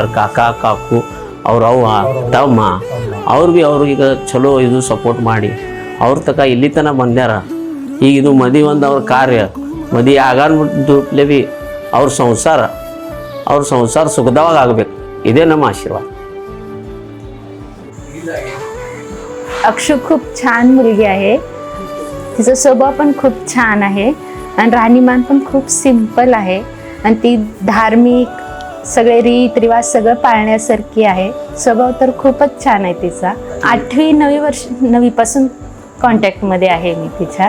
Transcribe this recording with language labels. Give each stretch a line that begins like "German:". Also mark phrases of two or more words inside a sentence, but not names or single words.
Kannada: ಕಾಕಾ ಕಾಕು ಅವ್ರ ಅವ್ವ ತಮ್ಮ ಅವ್ರು ಬಿ ಅವ್ರಿಗೆ ಚಲೋ ಇದು ಸಪೋರ್ಟ್ ಮಾಡಿ ಅವ್ರ ತಕ ಇಲ್ಲಿ ತನಕ ಬಂದ್ಯಾರ. ಈಗ ಇದು ಮದಿ ಒಂದು ಅವ್ರ ಕಾರ್ಯ ಮದಿ ಆಗಾನ್ಬಿಟ್ಟು ಬಿ ಅವ್ರ ಸಂಸಾರ ಸುಖದವಾಗ ಆಗಬೇಕು. ಇದೇ ನಮ್ಮ ಆಶೀರ್ವಾದ.
Marathi: अक्षु खूप छान मुलगी आहे. तिचा स्वभाव पण खूप छान आहे आणि राहणीमान पण खूप सिंपल आहे आणि ती धार्मिक सगळे रीत रिवाज सगळं पाळण्यासारखी आहे. स्वभाव तर खूपच छान आहे तिचा. 8वी 9वी पासून कॉन्टॅक्टमध्ये आहे मी तिच्या.